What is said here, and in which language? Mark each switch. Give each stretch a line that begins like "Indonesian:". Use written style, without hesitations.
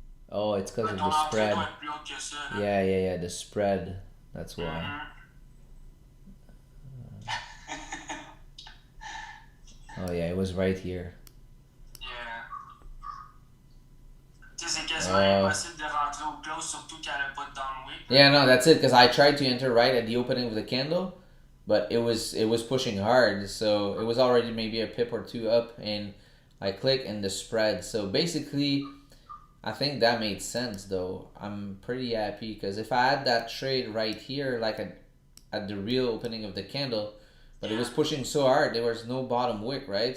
English: Oh, it's because of the spread. Yeah, the spread. That's why. Oh yeah, it was right here. Yeah.
French: Tu sais, c'est quasiment impossible de rentrer au close, surtout qu'elle a pas de downwick.
English: Yeah, no, that's it. Because I tried to enter right at the opening of the candle, but it was pushing hard, so it was already maybe a pip or two up, and I click and the spread. So basically, I think that made sense though. I'm pretty happy because if I had that trade right here, like at the real opening of the candle, but it was pushing so hard, there was no bottom wick, right?